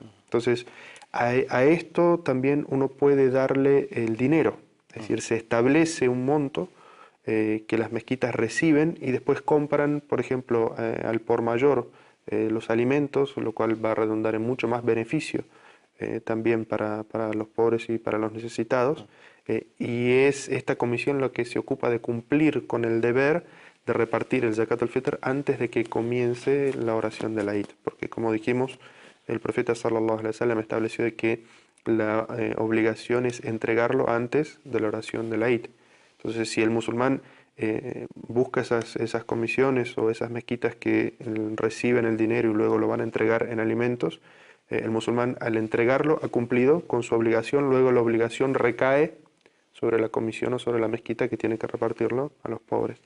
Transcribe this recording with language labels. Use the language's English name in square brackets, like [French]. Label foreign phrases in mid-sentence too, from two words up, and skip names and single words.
[Spanish] Entonces, a esto también uno puede darle el dinero, es decir, se establece un monto que las mezquitas reciben y después compran, por ejemplo, al por mayor los alimentos, lo cual va a redundar en mucho más beneficio también para los pobres y para los necesitados. Y es esta comisión la que se ocupa de cumplir con el deber de repartir el [Arabic] زكاة الفطر [Spanish] antes de que comience la oración de la Eid, porque como dijimos, el profeta [Arabic] صلى الله عليه وسلم [Spanish] estableció de que la obligación es entregarlo antes de la oración del Eid. Entonces, si el musulmán busca esas comisiones o esas mezquitas que reciben el dinero y luego lo van a entregar en alimentos, el musulmán al entregarlo ha cumplido con su obligación, luego la obligación recae sobre la comisión o sobre la mezquita que tiene que repartirlo a los pobres.